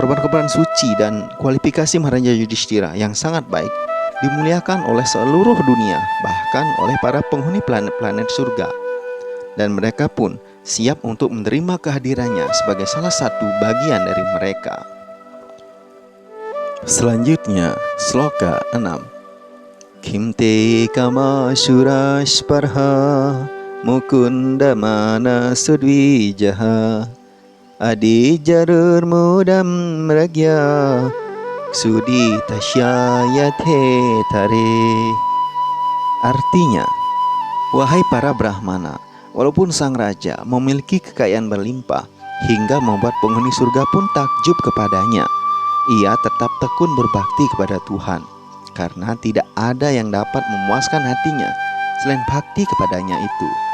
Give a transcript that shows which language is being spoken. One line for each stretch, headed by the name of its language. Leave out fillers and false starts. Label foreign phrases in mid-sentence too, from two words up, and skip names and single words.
Indonesian: Korban-korban suci dan kualifikasi Maharaja Yudhistira yang sangat baik dimuliakan oleh seluruh dunia, bahkan oleh para penghuni planet-planet surga. Dan mereka pun siap untuk menerima kehadirannya sebagai salah satu bagian dari mereka. Selanjutnya, sloka 6.
Sanskrit: Kimte kama surasparha mukunda mana sudvijaha adi jarur mudam ragya sudi tasyayate tare.
Indonesian: Artinya, wahai para Brahmana, walaupun sang raja memiliki kekayaan berlimpah hingga membuat penghuni surga pun takjub kepadanya, ia tetap tekun berbakti kepada Tuhan, karena tidak ada yang dapat memuaskan hatinya selain bakti kepadanya itu.